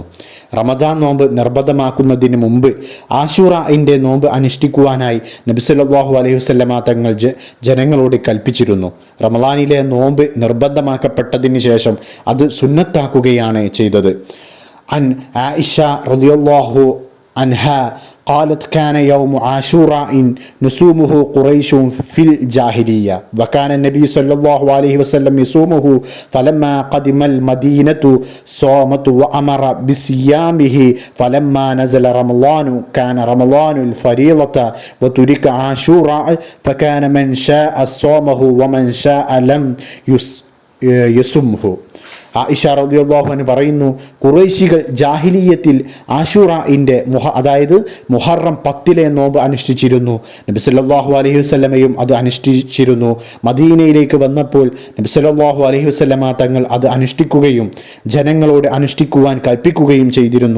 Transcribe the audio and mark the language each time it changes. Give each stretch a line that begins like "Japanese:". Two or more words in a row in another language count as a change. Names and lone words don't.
Malayalam: റമദാൻ നോമ്പ് നിർബന്ധമാക്കുന്നതിന് മുമ്പ് ആശുറയിൻ്റെ നോമ്പ് അനുഷ്ഠിക്കുവാനായി നബി
Arabic: صلى الله عليه وسلم
Malayalam: തങ്ങൾ ജനങ്ങളോട് കൽപ്പിച്ചിരുന്നു. റമദാനിലെ നോമ്പ് നിർബന്ധമാക്കപ്പെട്ടതിന് ശേഷം അത് സുന്നത്താക്കുകയാണ് ചെയ്തത്.
Arabic: عن عائشة رضي الله عنها قالت كان يوم عاشوراء نصومه قريش في الجاهلية وكان النبي صلى الله عليه وسلم يصومه فلما قدم المدينة صامت وأمر بصيامه فلما نزل رمضان كان رمضان الفريضة وترك عاشوراء فكان من شاء صامه ومن شاء لم يصمه.
Malayalam: ആയിഷ
Arabic: رضي الله عنها
Malayalam: പറയുന്നു, ഖുറൈശികൾ ജാഹിലിയത്തിൽ ആശുറയിൻ്റെ അതായത് മുഹറം 10-ലെ നോമ്പ് അനുഷ്ഠിച്ചിരുന്നു. നബി
Arabic: صلى الله عليه وسلم
Malayalam: അത് അനുഷ്ഠിച്ചിരുന്നു. മദീനയിലേക്ക് വന്നപ്പോൾ നബി
Arabic: صلى الله عليه وسلم
Malayalam: തങ്ങൾ അത് അനുഷ്ഠിക്കുകയും ജനങ്ങളോട് അനുഷ്ഠിക്കുവാൻ കൽപ്പിക്കുകയും ചെയ്തിരുന്നു.